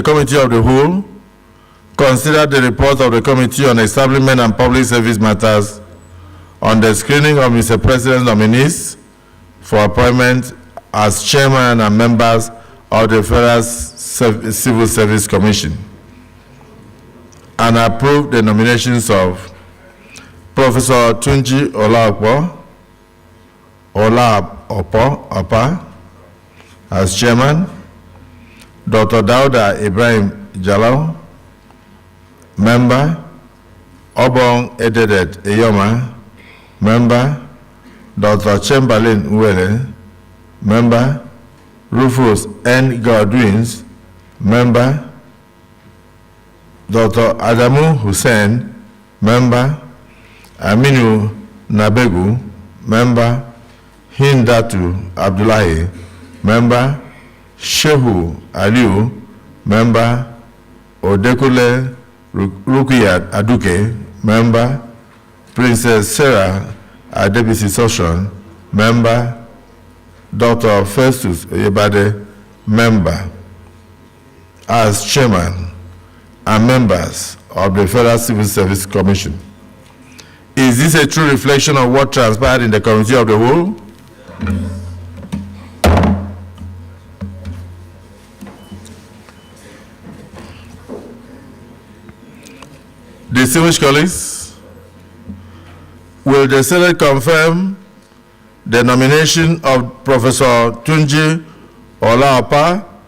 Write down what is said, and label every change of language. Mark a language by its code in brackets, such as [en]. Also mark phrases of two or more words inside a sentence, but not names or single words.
[en] Committee of the Whole considered the report of the Committee on Establishment and Public Service Matters on the screening of Mr. President's nominees for appointment as chairman and members of the Federal Civil Service Commission and approved the nominations of Professor Tunji Olabisi, Opa as chairman, Dr. Dauda Ibrahim Jalal, member, Obong Ededet Eyoma, member, Dr. Chamberlain Uwele, member, Rufus N. Godwins, member, Dr. Adamu Hussein, member, Aminu Nabegu, member, Hindatu Abdullahi, member, Shehu Aliu, member, Odekule Rukiyat Aduke, member, Princess Sarah Adebisi Soshan, member, Dr. Festus Oyebade, member, as chairman and members of the Federal Civil Service Commission. Is this a true reflection of what transpired in the Committee of the Whole? Distinguished colleagues, will the Senate confirm the nomination of Professor Tunji Olaopa